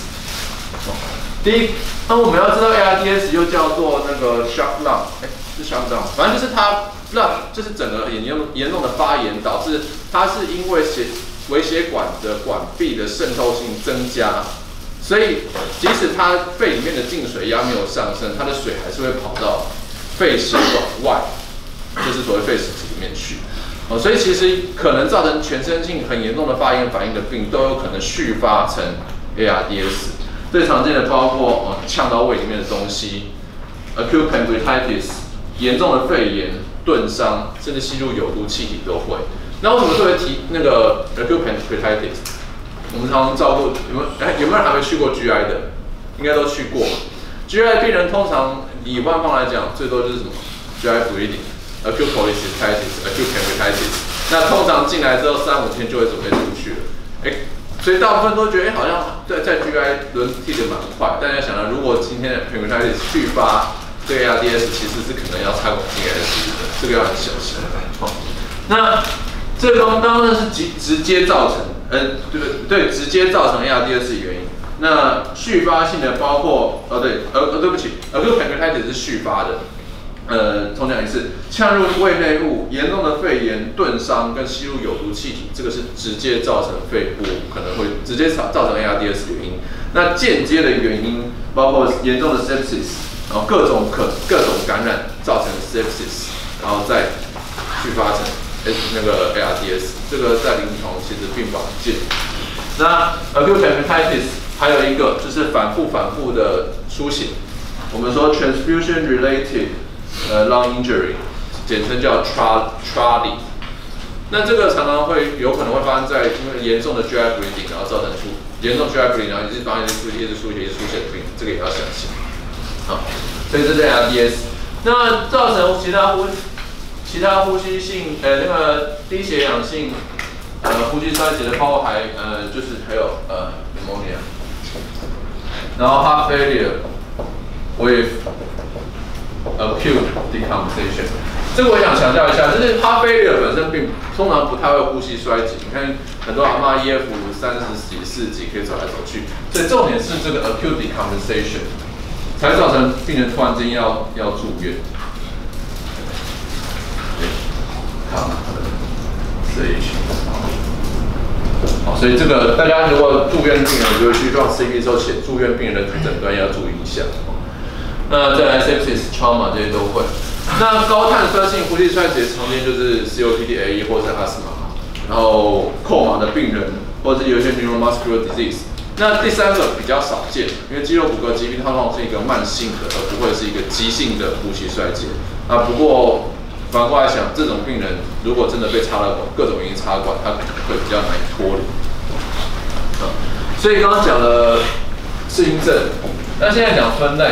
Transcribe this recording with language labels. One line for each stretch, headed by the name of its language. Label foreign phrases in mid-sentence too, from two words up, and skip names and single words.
Chinese: 第一，那我们要知道 ARDS 又叫做那个
English: shock lung，
Chinese: 是
English: shock lung，
Chinese: 反正就是它 lung 就是整个严重的发炎，导致它是因为微血管的管壁的渗透性增加，所以即使它肺里面的进水压没有上升，它的水还是会跑到肺血管外，就是就是所谓肺实体里面去。所以其实可能造成全身性很严重的发炎反应的病，都有可能续发成 ARDS。最常见的包括呛到胃里面的东西 ，
English: acute pancreatitis，
Chinese: 严重的肺炎、钝伤，甚至吸入有毒气体都会。那为什么特别提那个
English: acute pancreatitis？
Chinese: 我们常常照顾有没有人还没去过 GI 的？应该都去过。GI 病人通常以官方来讲，最多就是什么
English: GI bleeding、 acute cholecystitis、 acute pancreatitis。
Chinese: 那通常进来之后3-5天就会准备出去了。所以大部分都觉得好像在 GI 轮替的蛮快。大家想到，如果今天的
English: pancreatitis 续发，
Chinese: 这个 ARDS 其实是可能要插管进 ICU 的，这个要很小心。那这个刚刚呢是直接造成，对，直接造成 ARDS 的原因。那续发性的包括，对不起 ，
English: acute pancreatitis
Chinese: 是续发的。重讲一次，呛入胃内物、严重的肺炎、钝伤跟吸入有毒气体，这个是直接造成肺部可能会直接造成 ARDS 的原因。那间接的原因包括严重的 sepsis， 然后各种感染造成 sepsis， 然后再续发成那个 ARDS， 这个在临床其实并不罕见。那
English: acute pancreatitis
Chinese: 还有一个就是反复的输血，我们说
English: transfusion related lung injury，
Chinese: 简称叫 TRALI。那这个常常有可能会发生在因为严重的
English: GI bleeding，
Chinese: 然后造成严重
English: GI bleeding，
Chinese: 然后一直输血的病，这个也要小心。好，所以这是 ARDS。那造成其他呼吸性那个低血氧性呼吸衰竭的，包括就是还有pneumonia， 然后
English: heart failure with acute decompensation。
Chinese: 这个我想强调一下，就是
English: heart failure
Chinese: 本身通常不太会呼吸衰竭。你看很多阿嬷 EF 30几、40几可以走来走去，所以重点是这个
English: acute decompensation
Chinese: 才造成病人突然间要住院。好，所以这个大家如果住院病人，就需要 CP 之后写住院病人的诊断要注意一下。那再来 sepsis、trauma 这些都会。那高碳酸性呼吸衰竭常见就是 COPD、AE 或是 asthma， 然后扣马的病人，或者是有一些
English: neuromuscular disease。
Chinese: 那第三个比较少见，因为肌肉骨骼疾病它通常是一个慢性的，而不会是一个急性的呼吸衰竭。不过反过来想，这种病人如果真的被插了管，各种原因插管，他可能会比较难以脱离。所以刚刚讲了适应症，那现在讲分类。